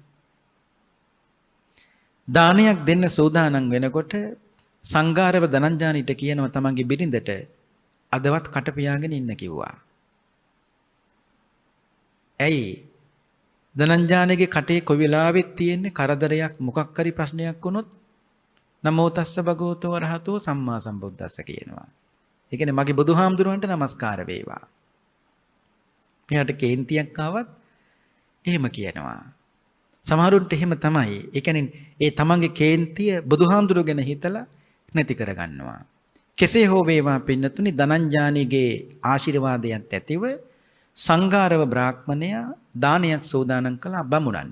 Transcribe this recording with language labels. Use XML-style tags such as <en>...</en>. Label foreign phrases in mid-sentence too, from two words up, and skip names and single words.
<si>දානයක් දෙන්න සූදානම් වෙනකොට සංඝාරව ධනංජානිට කියනවා තමන්ගේ බිරිඳට අදවත් කට පියාගෙන ඉන්න කිව්වා. ඇයි? ධනංජානගේ කටේ කොයි වෙලාවෙත් තියෙන්නේ කරදරයක් මොකක් හරි ප්‍රශ්නයක් වුණොත්</si> <pi>නමෝ තස්ස භගවතෝ අරහතෝ සම්මා සම්බුද්දස්ස</pi> <si>කියනවා. ඒ කියන්නේ මගේ බුදුහාමුදුරුවන්ට নমස්කාර වේවා. මෙයාට කේන්තියක් ආවත් එහෙම කියනවා. සමහරුන්ට එහෙම තමයි. ඒ කියන්නේ ඒ තමන්ගේ කේන්තිය බුදුහාමුදුරුව ගැන හිතලා නැති කරගන්නවා. කෙසේ හෝ වේවා පින්නතුනි ධනංජානිගේ ආශිර්වාදයත් ඇතිව සංඝාරව බ්‍රාහ්මණයා දානයක් සෝදානම් කළා බමුණන්ට.</si>